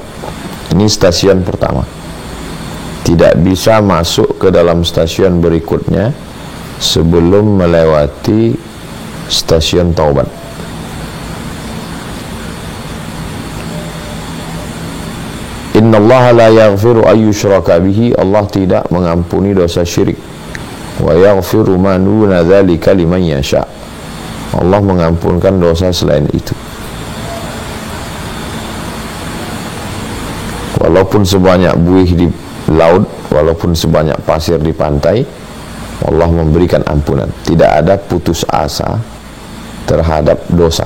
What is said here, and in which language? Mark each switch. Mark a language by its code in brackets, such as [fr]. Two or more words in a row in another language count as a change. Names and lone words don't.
[id] Ini stasiun pertama. Tidak bisa masuk ke dalam stasiun berikutnya sebelum melewati stasiun taubat. [ar] إن الله لا يغفر أن يشرك به, [id] Allah tidak mengampuni dosa syirik. [ar] ويغفر ما دون ذلك لمن يشاء, [id] Allah mengampunkan dosa selain itu. Walaupun sebanyak buih di laut, walaupun sebanyak pasir di pantai, Allah memberikan ampunan. Tidak ada putus asa terhadap dosa.